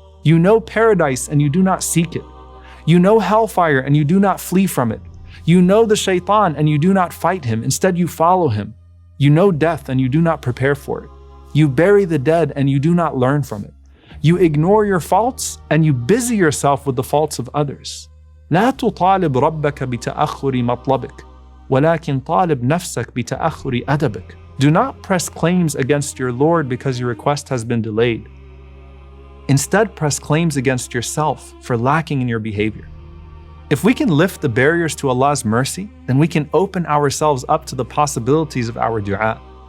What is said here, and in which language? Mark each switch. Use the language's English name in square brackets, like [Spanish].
[English] You know paradise and you do not seek it. You know hellfire and you do not flee from it. You know the shaitan and you do not fight him, instead you follow him. You know death and you do not prepare for it. You bury the dead and you do not learn from it. You ignore your faults and you busy yourself with the faults of others. [Arabic] لا تطالب ربك بتأخر مطلبك ولكن طالب نفسك بتأخر أدبك. [English] Do not press claims against your Lord because your request has been delayed. Instead, press claims against yourself for lacking in your behavior. If we can lift the barriers to Allah's mercy, then we can open ourselves up to the possibilities of our du'a.